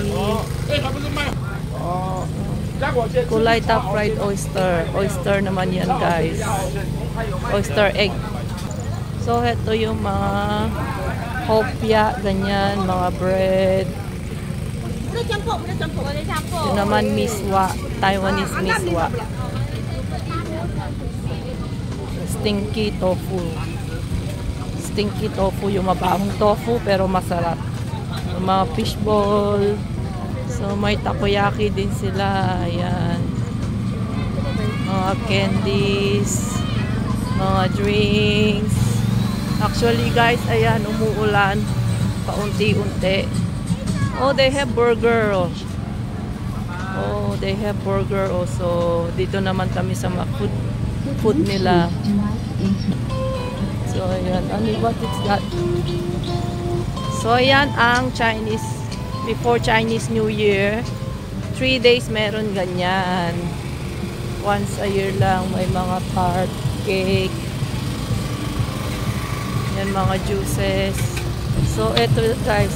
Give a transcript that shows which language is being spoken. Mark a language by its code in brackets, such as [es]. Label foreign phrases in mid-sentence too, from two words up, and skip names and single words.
[en] Kulay top fried oyster. [tl] Oyster naman yan, guys. [en] Oyster egg. [tl] So, ito yung mga hopya, ganyan, mga bread. Ito naman miswa, Taiwanese miswa. [en] Stinky tofu. Stinky tofu, [tl] yung mabahong tofu pero masarap. Yung mga fishball. So, may takoyaki din sila. Ayan. Mga candies. Mga drinks. Actually guys, ayan, umuulan. Paunti-unti. [en] Oh, they have burger. Oh, they have burger also. [tl] Dito naman kami sa mga food nila. So, ayan. [en] What is that? [tl] So, ayan ang Chinese. [en] Before Chinese New Year, 3 days [tl] meron ganyan. [en] Once a year [tl] lang may mga tart, cake. Yan, mga juices. So, eto guys.